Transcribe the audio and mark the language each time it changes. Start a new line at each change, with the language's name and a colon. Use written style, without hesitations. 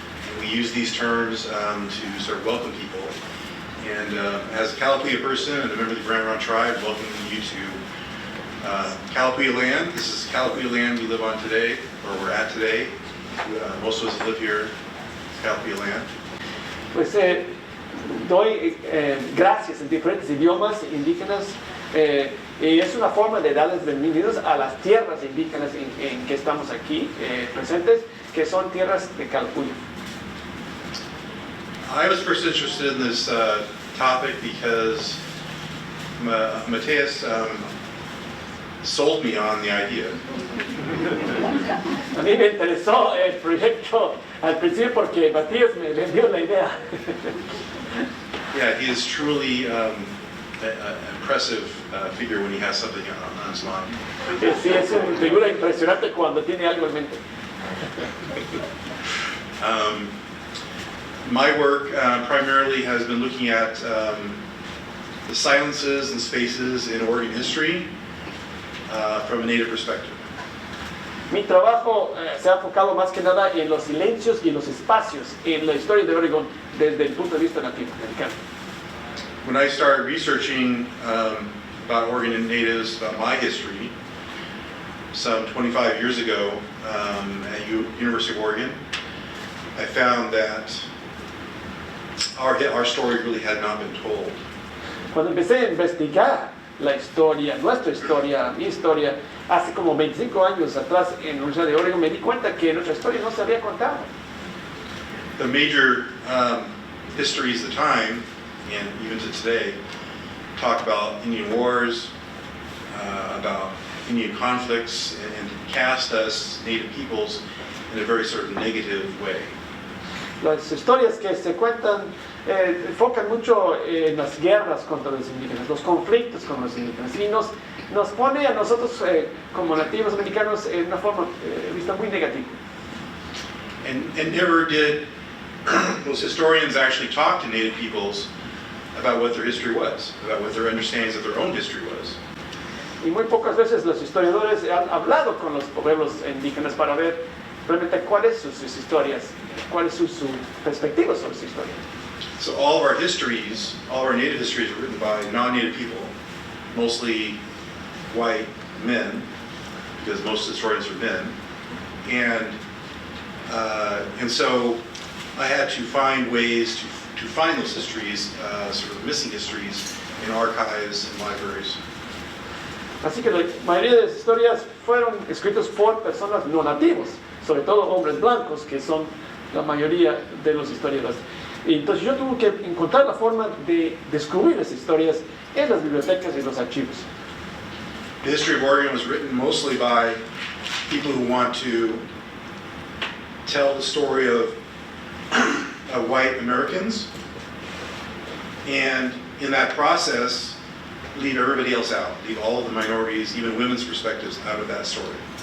English: And we use these terms to sort of welcome people. And as a Calapooya person and a member of the Grand Ron tribe, welcoming you to Calapooya land. This is Calapooya land we live on today, or we're at today. Most of us live here, Calapooya land.
Spanish: Pues doy gracias en diferentes idiomas indígenas y es una forma de darles bienvenidos a las tierras indígenas en que estamos aquí presentes, que son tierras de Calapooya.
English: I was first interested in this topic because Mateus sold me on the idea.
Spanish: A mí me interesó el proyecto al principio porque Matías me vendió la idea.
English: Yeah, he is truly an impressive figure when he has something on his mind.
Spanish: Sí, es una figura impresionante cuando tiene algo en mente.
English: My work primarily has been looking at the silences and spaces in Oregon history from a Native perspective.
Spanish: Mi trabajo se ha enfocado más que nada en los silencios y los espacios en la historia de Oregon desde el punto de vista nativo americano.
English: When I started researching about Oregon and natives, about my history, some 25 years ago at University of Oregon, I found that our story really had not been told.
Spanish: Cuando empecé a investigar la historia, nuestra historia, mi historia, hace como 25 años atrás en la Universidad de Oregon, me di cuenta que nuestra historia no se había contado.
English: The major histories of the time, and even to today, talk about Indian wars, about Indian conflicts, and cast us, Native peoples, in a very sort of negative way.
Spanish: Las historias que se cuentan enfocan mucho en las guerras contra los indígenas, los conflictos con los indígenas, y nos pone a nosotros como nativos americanos en una forma vista muy negativa.
English: And never did those historians actually talk to Native peoples about what their history was, about what their understandings of their own history was.
Spanish: Y muy pocas veces los historiadores han hablado con los pueblos indígenas para ver realmente cuáles son sus historias, cuáles son sus perspectivas sobre su historia.
English: So all of our histories, all of our Native histories are written by non-Native people, mostly white men, because most historians are men, and so I had to find ways to find those histories, sort of missing histories, in archives and libraries.
Spanish: Así que la mayoría de las historias fueron escritas por personas no nativos, sobre todo hombres blancos, que son la mayoría de los historiadores. Y entonces yo tuve que encontrar la forma de descubrir las historias en las bibliotecas y los archivos.
English: The history of Oregon was written mostly by people who want to tell the story of white Americans, and in that process, leave everybody else out, leave all of the minorities, even women's perspectives, out of that story.